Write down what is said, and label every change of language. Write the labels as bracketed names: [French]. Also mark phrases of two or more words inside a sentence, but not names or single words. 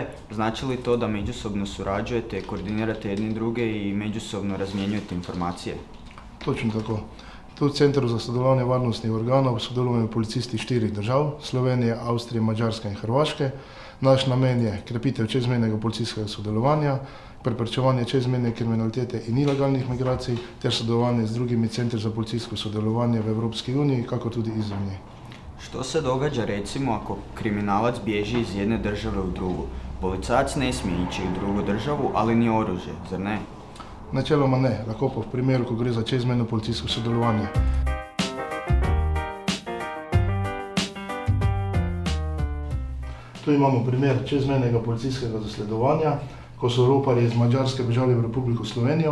[Croatian] Znači li to da međusobno surađujete, koordinirate jedni druge i međusobno razmjenjujete informacije? Točno tako. [Slovenian] Tu v Centru za sodelovanje varnostnih organov sodelujemo policisti 4 držav, Slovenije, Avstrije, Mađarske in Hrvaške. Naš namen je krepitev čezmejnega policijskega sodelovanja, preprečevanje čezmejne kriminalitete in ilegalnih migracij ter sodelovanje z drugimi centri za policijsko sodelovanje v Evropski uniji, kako tudi izven nje. [Croatian] Što se događa recimo ako kriminalac bježi iz jedne države u drugu? Policajac ne smije ići u drugu državu, ali ni oružje, zar ne? [Slovenian] Načeloma ne, lahko pa v primeru, ko gre za čezmejno policijsko sodelovanje. Tu imamo primer čezmejnega policijskega zasledovanja, ko so roparji iz Mađarske bežali v Republiko Slovenijo.